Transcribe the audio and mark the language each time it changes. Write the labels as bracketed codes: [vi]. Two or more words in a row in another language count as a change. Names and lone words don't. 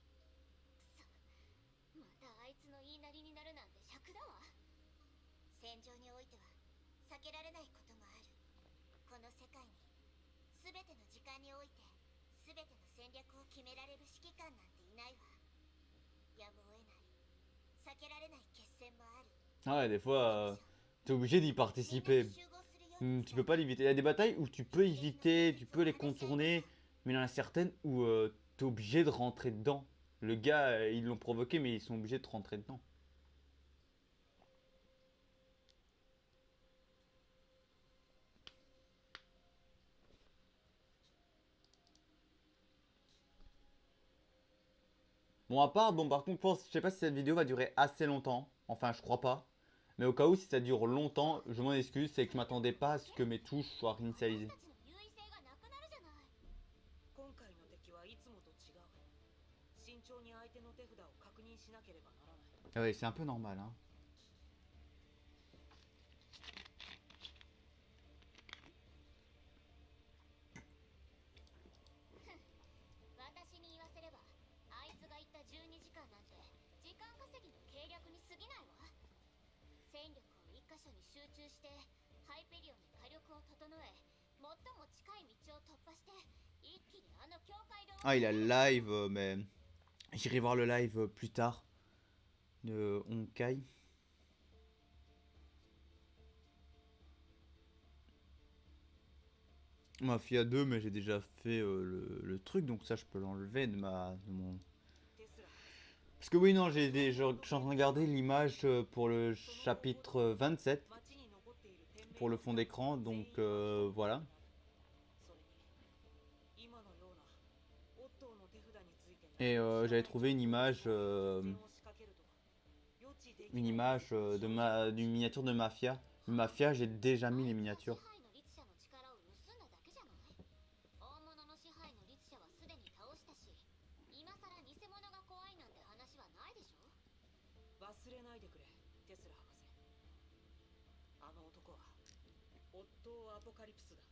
[ja] くそ、またあいつの言いなりになるなんて尺だわ。戦場においては避けられないこともある。この世界に全ての時間において全ての戦略を決められる指揮官なんていないわ。やむを得ない避けられない決戦もある。 [fr] Ah ouais, des fois, t'es obligé d'y participer. [ja] みんなで集合するように [fr] Tu peux pas l'éviter. Il y a des batailles où tu peux éviter, tu peux les contourner, mais il y en a certaines où t'es obligé de rentrer dedans. Le gars, ils l'ont provoqué, mais ils sont obligés de rentrer dedans. Bon, à part, bon, par contre, je sais pas si cette vidéo va durer assez longtemps. Enfin, je crois pas. Mais au cas où, si ça dure longtemps, je m'en excuse, c'est que je m'attendais pas à ce que mes touches soient réinitialisées. [ja] 私たちの優位性がなくなるじゃない。今回の敵はいつもと違う。慎重に相手の手札を確認しなければならない。 [fr] Ah ouais, c'est un peu normal, hein. [ja] 私に言わせればあいつが言った12時間なんて時間稼ぎの計略に過ぎないわ。戦力を一箇所に集中してハイペリオンで火力を整え最も近い道を突破して一気にあの境界で [fr] Ah, il a le live, mais j'irai voir le live plus tard de Honkai. Mafia 2, mais j'ai déjà fait le truc, donc ça je peux l'enlever de mon... [ja] テスラ [fr] Parce que oui, non, je suis en train de regarder l'image pour le chapitre 27, [ja] 町に残っている天命 [fr] pour le fond d'écran, donc voilà. [ja] それに今のようなオットーの手札についての [fr] Et j'avais trouvé une image, [ja] 作戦を仕掛けると予知できない [fr] une image d'une miniature de Mafia. Le Mafia, j'ai déjà mis les miniatures. [ja] 支配の律者の力を盗んだだけじゃない。大物の支配の律者はすでに倒したし今さら偽物が怖いなんて話はないでしょ。忘れないでくれテスラ博士。あの男はオットー・アポカリプスだ。